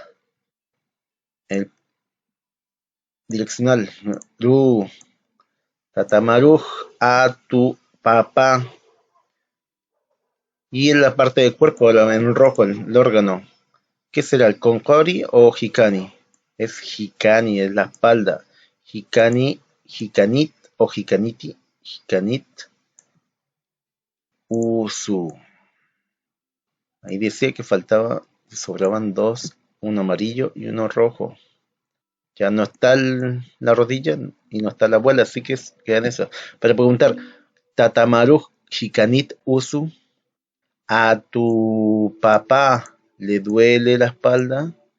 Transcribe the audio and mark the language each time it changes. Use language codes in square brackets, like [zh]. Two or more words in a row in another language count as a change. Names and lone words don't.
[es] El direccional, ru. Tatamaruj, a tu papá. Y en la parte del cuerpo, en rojo, el órgano. ¿Qué será, el concori o jicani? Es jicani, es la espalda. [inb] Jicani, jicanit o jicaniti, jicanit, usu. [es] Ahí decía que sobraban dos, uno amarillo y uno rojo. Ya no está la rodilla y no está la abuela, así que quedan eso. Para preguntar, [inb] Tatamaruj jicanit usu, [es] ¿a tu papá le duele la espalda?